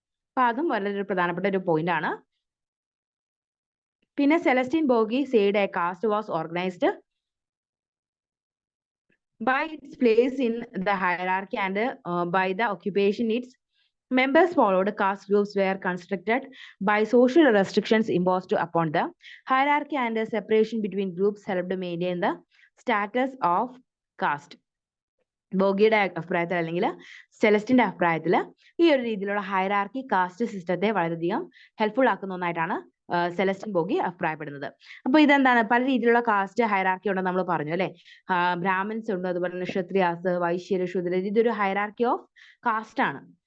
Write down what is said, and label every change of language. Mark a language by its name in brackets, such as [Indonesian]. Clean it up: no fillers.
[Malayalam] അപ്പൊ അതും വളരെ പ്രധാനപ്പെട്ട ഒരു പോയിന്റ് ആണ്. [English] പിന്നെ Celestin Bougle said a caste was organized by its place in the hierarchy and by the occupation its members followed. Caste groups were constructed by social restrictions imposed upon them. Hierarchy and separation between groups helped maintain the status of caste. [Malayalam] ബോഗിയുടെ അഭിപ്രായത്തിൽ അല്ലെങ്കിൽ സെലസ്റ്റിന്റെ അഭിപ്രായത്തിൽ ഈ ഒരു രീതിയിലുള്ള hierarchy cast സിസ്റ്റത്തെ വളരെയധികം helpful ആക്കുന്ന ഒന്നായിട്ടാണ് Celestine bogie അഭിപ്രായപ്പെടുന്നത്. അപ്പൊ ഇതെന്താണ്, പല രീതിയിലുള്ള കാസ്റ്റ് ഹൈറാർക്കി ഉണ്ടെന്ന് നമ്മൾ പറഞ്ഞു അല്ലെ. ബ്രാഹ്മിൻസ് ഉണ്ട്, അതുപോലെ തന്നെ ക്ഷത്രിയാസ്, വൈശ്യര്, ശൂദ്രര്, ഇതൊരു ഹൈറാർക്കി ഓഫ് കാസ്റ്റ് ആണ്.